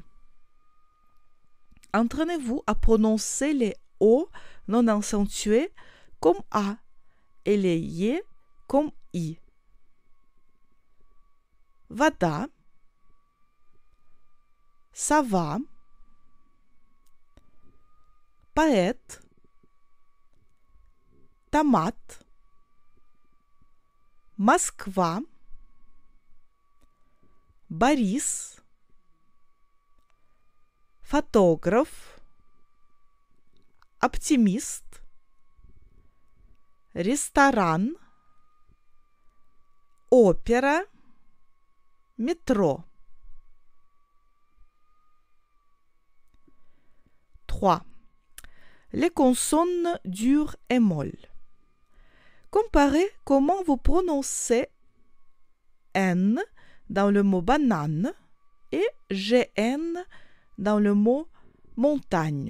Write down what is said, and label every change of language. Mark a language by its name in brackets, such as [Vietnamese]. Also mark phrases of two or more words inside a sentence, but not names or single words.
[French] Entraînez-vous à prononcer les O non accentués comme A et les Y comme I. Vada, ça va, [Russian] поэт, томат, Москва, Борис, фотограф, оптимист, ресторан, опера, [French] métro. 3. Les consonnes dures et molles. Comparez comment vous prononcez N dans le mot banane et GN dans le mot montagne.